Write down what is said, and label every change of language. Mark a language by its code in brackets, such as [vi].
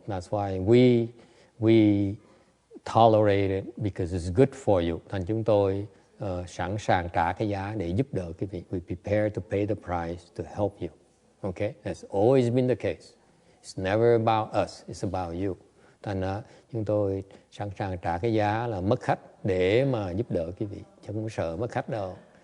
[en] That's why we tolerate it because it's good for you. [vi] Thành chúng tôi sẵn sàng trả cái giá để giúp đỡ quý vị. [en] We prepare to pay the price to help you. Okay, that's always been the case. It's never about us, it's about you. [vi] Thành ra chúng tôi sẵn sàng trả cái giá là mất khách để mà giúp đỡ quý vị. Chứ không sợ mất khách đâu.